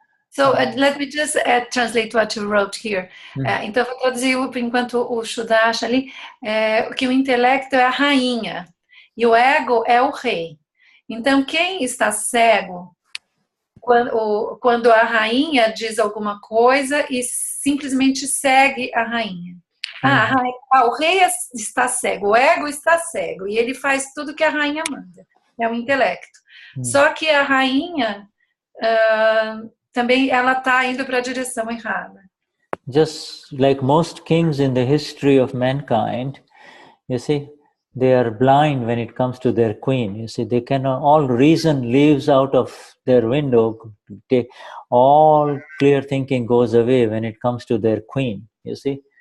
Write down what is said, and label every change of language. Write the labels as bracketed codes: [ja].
[en] So let me just translate what you wrote here. [pt] Então, vou traduzir enquanto o Shuddha acha ali, que o intelecto é a rainha e o ego é o rei. Então, quem está cego quando a rainha diz alguma coisa e simplesmente segue a rainha. O rei está cego, o ego está cego, e ele faz tudo que a rainha manda. É o intelecto. Só que a rainha também ela está indo para a direção errada. [en] Just like most kings in the history of mankind, you see, they are blind when it comes to their queen. You see, they cannot, all reason leaves out of their window. All clear thinking goes away when it comes to their queen, you see.